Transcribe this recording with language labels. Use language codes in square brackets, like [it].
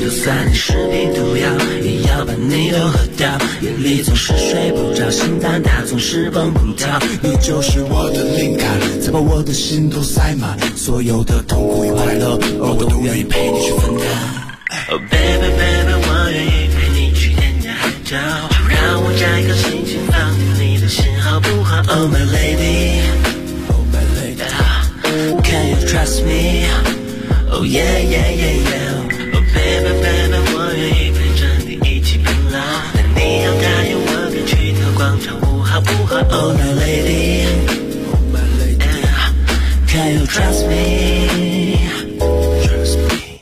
[zh] 就算你是瓶毒药也要把你都喝掉，眼里总是睡不着，心淡它总是蹦不跳，你就是我的灵感，再把我的心都塞满，所有的痛苦与快乐我都愿意陪你去分担。 [en] Oh baby baby [zh] 我愿意陪你去天涯海角，让我摘个星星放掉你的信号不好。 [en] Oh my ladyCan you trust me? Oh yeah yeah yeah yeah. Oh baby baby [zh] 我愿意陪着你一起变老，但你要答应我别去跳广场舞好不好。 [en] Oh my lady, oh my lady, Can you trust me? Trust me.